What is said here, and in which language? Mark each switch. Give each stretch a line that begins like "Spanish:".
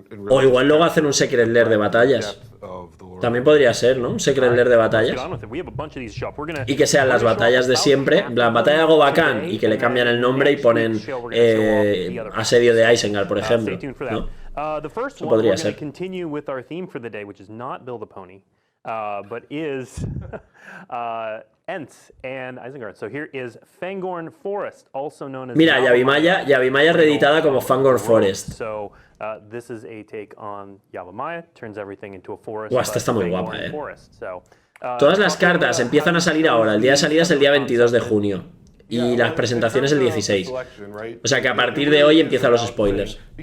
Spanish: O igual luego hacen un secret lair de batallas. También podría ser, ¿no? Un secret lair de batallas. Y que sean las batallas de siempre. La batalla de Gobakhan y que le cambian el nombre y ponen asedio de Isengard, por ejemplo, ¿no?
English: The first one, we're going to continue with our theme for the day, which is not Build a Pony, but is Ents and Isengard. So here is Fangorn Forest, also known as...
Spanish: Mira, Yavimaya reeditada como Fangorn Forest.
English: So this is a take on Yavimaya, turns everything into a forest.
Spanish: Esta está muy guapa, Todas las cartas empiezan a salir ahora. El día de salida es el día 22 de junio. Y las presentaciones el 16. O sea que a partir de hoy empiezan los spoilers.